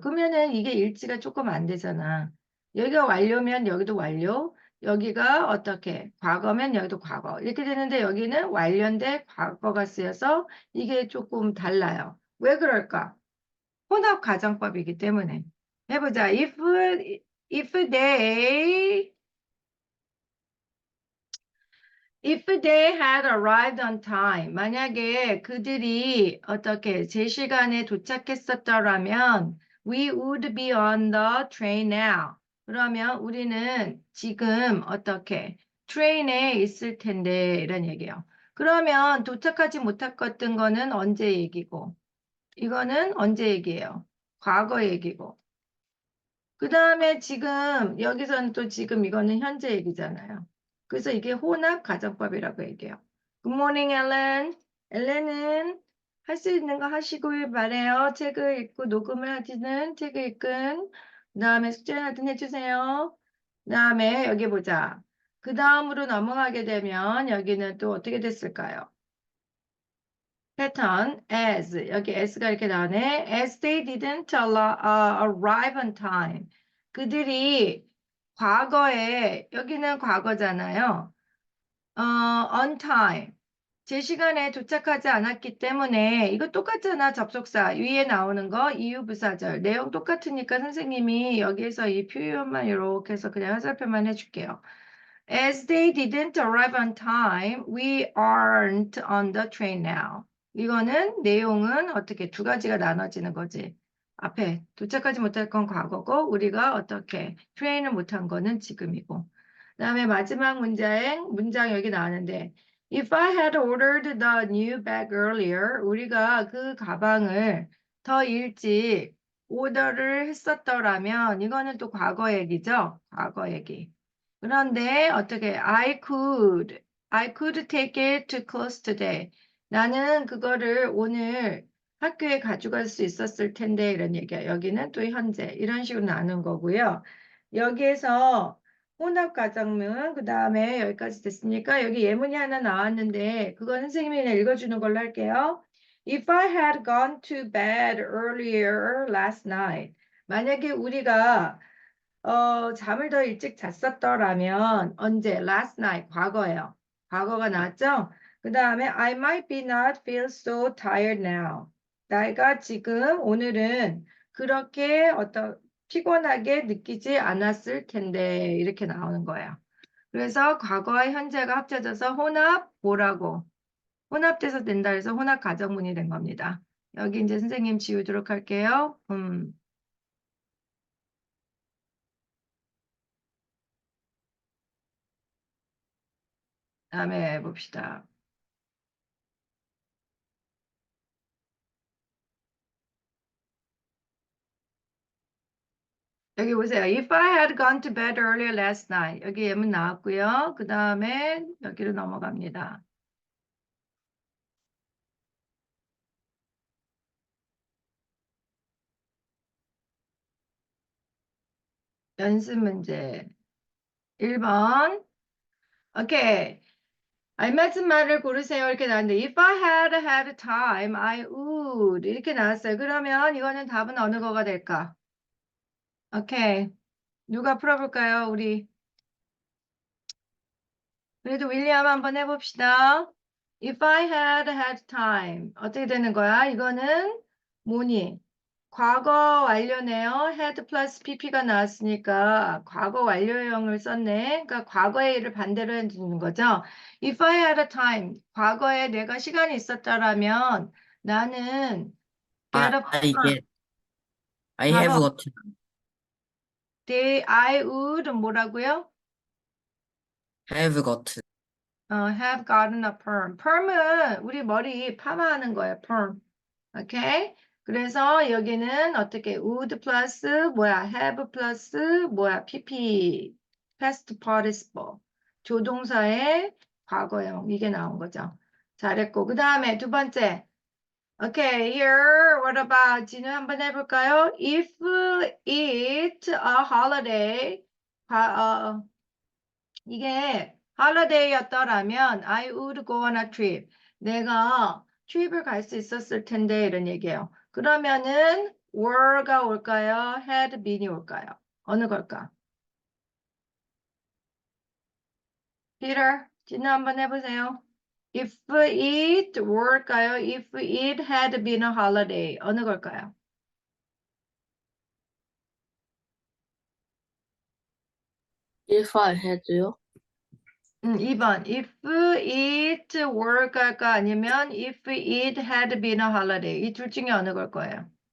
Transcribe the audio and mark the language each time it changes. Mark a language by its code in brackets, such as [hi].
[ko] 그러면은 이게 일치가 조금 안 되잖아. 여기가 완료면 여기도 완료, 여기가 어떻게 과거면 여기도 과거 이렇게 되는데 여기는 완료인데 과거가 쓰여서 이게 조금 달라요. 왜 그럴까? 혼합 가정법이기 때문에. 해보자. [en] If they If they had arrived on time, [ko] 만약에 그들이 어떻게 제 시간에 도착했었더라면, [en] we would be on the train now. [ko] 그러면 우리는 지금 어떻게 트레인에 있을 텐데 이런 얘기예요. 그러면 도착하지 못했던 거는 언제 얘기고, 이거는 언제 얘기예요? 과거 얘기고. 그 다음에 지금 여기서는 또 지금 이거는 현재 얘기잖아요. 그래서 이게 혼합 가정법이라고 얘기해요. [en] Good morning, Ellen. [ko] 엘렌은 할 수 있는 거 하시길 바래요. 책을 읽고 녹음을 하시는 책을 읽은 그 다음에 숙제를 하든 해주세요. 그 다음에 여기 보자. 그 다음으로 넘어가게 되면 여기는 또 어떻게 됐을까요? [en] 패턴 as 여기 as가 [ko] 이렇게 나오네. [en] As they didn't arrive on time. [ko] 그들이 과거에, 여기는 과거잖아요. [en] on time. [ko] 제 시간에 도착하지 않았기 때문에 이거 똑같잖아. 접속사 위에 나오는 거 이유부사절 내용 똑같으니까 선생님이 여기에서 이 표현만 이렇게 해서 그냥 화살표만 해줄게요. [en] As they didn't arrive on time, we aren't on the train now. [ko] 이거는 내용은 어떻게 두 가지가 나눠지는 거지. 앞에 도착하지 못할 건 과거고 우리가 어떻게 트레인을 못한 거는 지금이고. 그다음에 마지막 문장 여기 나왔는데 [en] If I had ordered the new bag earlier, [ko] 우리가 그 가방을 더 일찍 오더를 했었더라면 이거는 또 과거 얘기죠. 과거 얘기. 그런데 어떻게 [en] I could take it to class today. [ko] 나는 그거를 오늘 학교에 가져갈 수 있었을 텐데 이런 얘기야. 여기는 또 현재 이런 식으로 나눈 거고요. 여기에서 혼합 가정문 그다음에 여기까지 됐으니까 여기 예문이 하나 나왔는데 그건 선생님이 그냥 읽어주는 걸로 할게요. [en] If I had gone to bed earlier last night. [ko] 만약에 우리가 잠을 더 일찍 잤었더라면 언제? [en] Last night [ko] 과거예요. 과거가 나왔죠? [en] 그 다음에 I might be not feel so tired now. [ko] 내가 지금 오늘은 그렇게 피곤하게 느끼지 않았을 텐데 이렇게 나오는 거예요. 그래서 과거와 현재가 합쳐져서 혼합 뭐라고? 혼합돼서 된다 해서 혼합 가정문이 된 겁니다. 여기 이제 선생님 지우도록 할게요. 다음에 봅시다. 여기 보세요. [en] If I had gone to bed earlier last night. [ko] 여기 예문 나왔고요. 그 다음에 여기로 넘어갑니다. 연습 문제 1번. 오케이. 알맞은 말을 고르세요. 이렇게 나왔는데 [en] If I had time, I would. [ko] 이렇게 나왔어요. 그러면 이거는 답은 어느 거가 될까? 오케이. 누가 풀어볼까요? 우리. 그래도 윌리엄 한번 해봅시다. [en] If I had time. [ko] 어떻게 되는 거야? 이거는 뭐니? 과거 완료네요. had 플러스 pp가 나왔으니까 과거 완료형을 썼네. 그러니까 과거의 일을 반대로 해주는 거죠. [en] If I had time. [ko] 과거에 내가 시간이 있었다라면 나는 get up. [en] 이게 I have [ko] 봐봐. [en] got I would [ko] 뭐라고요? [en] have got have gotten a perm. [ko] perm은 우리 머리 파마하는 거예요. [en] perm. 오케이? [ko] 그래서 여기는 어떻게 would 플러스 뭐야? have 플러스 뭐야? pp past participle 조동사의 과거형 이게 나온 거죠. 잘했고 그 다음에 두 번째 오케이 [en] here what about [ko] 진우 한번 해볼까요? [en] If it's a holiday [ko] 이게 [en] holiday였더라면 I would go on a trip. [ko] 내가 트립을 갈 수 있었을 텐데 이런 얘기예요. 그러면은 were가 올까요? had been이 올까요? 어느 걸까? Peter, 진우 한번 해보세요. [en] If it were일까요? If it had been a holiday [ko] 어느 걸까요? [en] If I had요? [ko] 2번. [en] If it were [ko] 일까 아니면 [en] if it had been a holiday [ko] 이 둘 중에 어느 걸 거예요?